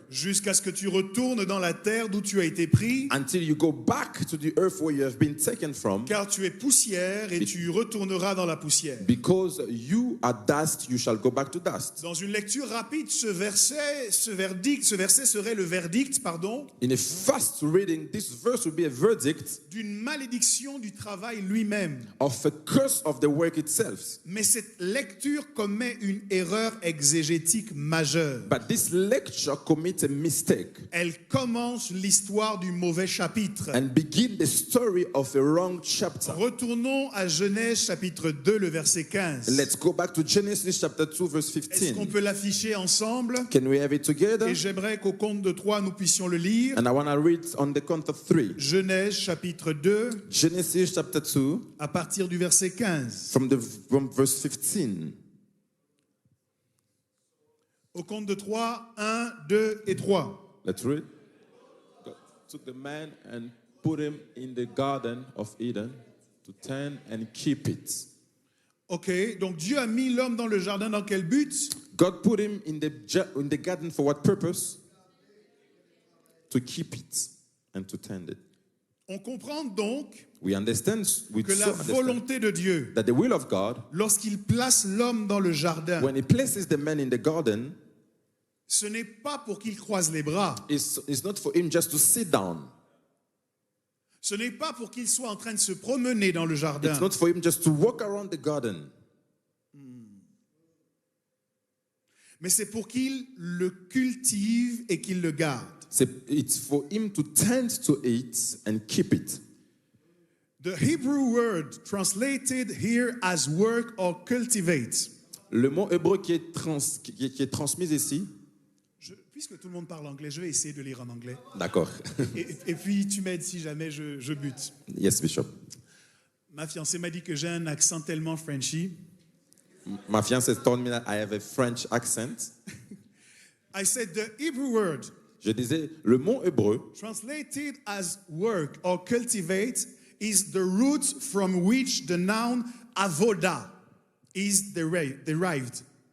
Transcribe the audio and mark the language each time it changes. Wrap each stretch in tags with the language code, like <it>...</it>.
<fr>Jusqu'à ce que tu retournes dans la terre d'où tu as été pris,</fr> <en>until you go back to the earth where you have been taken from.</en> <fr>car tu es poussière et tu retourneras dans la poussière.</fr> <en>Because you are dust, you shall go back to dust.</en> <fr>Dans une lecture rapide, ce verset serait le verdict,</fr> <en>In a fast reading, this verse will be a verdict</en> <fr>d'une malédiction du travail lui-même.</fr> <en>of a curse of the work itself.</en> <fr>Mais cette lecture commet une erreur exégétique majeure.</fr> <en>But this lecture commits a mistake</en> <fr>Elle commence l'histoire du mauvais chapitre.</fr> <en>and begin the story of a wrong chapter.</en> <fr>Retournons à Genèse chapitre 2, le verset 15.</fr> <en>Let's go back to Genesis chapter 2 verse</en> <fr>Est-ce qu'on</fr> <en>15.</en> <fr>peut l'afficher ensemble?</fr> <en>Can we have it together?</en> <fr>Et j'aimerais qu'au compte de 3, nous puissions le lire.</fr> <en>And I want to read on the count of 3.</en> <fr>Genèse chapitre 2,</fr> <en>Genesis chapter 2</en> <fr>à partir du verset 15.</fr> <en>from verse 15.</en> <fr>Au compte de 3, 1, 2 et 3.</fr> <en>Let's read. God took the man and put him in the garden of Eden to tend and keep it.</en> <fr>Ok, donc Dieu a mis l'homme dans le jardin dans quel but?</fr> <en>God put him in the garden for what purpose? To keep it and to tend it.</en> <fr>On comprend donc</fr> <en>We understand, we</en> <fr>que</fr> <en>so</en> <fr>la</fr> <en>understand</en> <fr>volonté de Dieu,</fr> <en>that the will of God,</en> <fr>lorsqu'il place l'homme dans le jardin,</fr> <en>when he places the man in the garden,</en> <fr>ce n'est pas pour qu'il croise les bras.</fr> <en>is not for him just to sit down.</en> <fr>Ce n'est pas pour qu'il soit en train de se promener dans le</fr> <en>It's</en> <fr>jardin.</fr> <en>not for him just to walk around the garden.</en> <fr>Mais c'est pour qu'il le cultive et qu'il le garde.</fr> <en>It's for him to tend to it and keep it. The Hebrew word translated here as work or cultivate.</en> <fr>Le mot hébreu qui est transmis ici. Puisque tout le monde parle anglais, je vais essayer de lire en anglais. D'accord. Et puis tu m'aides si jamais je bute.</fr> <en>Yes, Bishop.</en> <fr>Ma fiancée m'a dit que j'ai un accent tellement Frenchy.</fr> <en>My fiancé told me that I have a French accent. I said the Hebrew word</en> <fr>Je disais, le mot hébreu,</fr> <en>translated as work or cultivate is the root from which the noun avoda is derived.</en>